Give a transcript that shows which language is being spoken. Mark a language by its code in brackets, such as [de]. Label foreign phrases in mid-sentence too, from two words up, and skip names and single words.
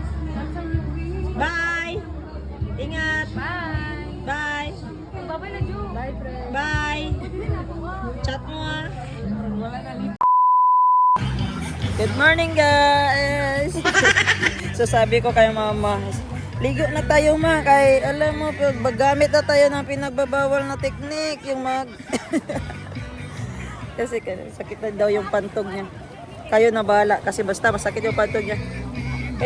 [en] Bye. Ingat. Bye. Bye. Bye-bye na, Ju. Bye, friend. Bye. [tl] Chat mo ah. [en] Good morning guys. [tl] So sabi ko kay mama, ligo na tayo ma, kay alam mo, gamit na tayo ng pinagbabawal na teknik, yung kasi sakit na daw yung pantog niya. Kayo na bahala kasi basta masakit yung pantog niya.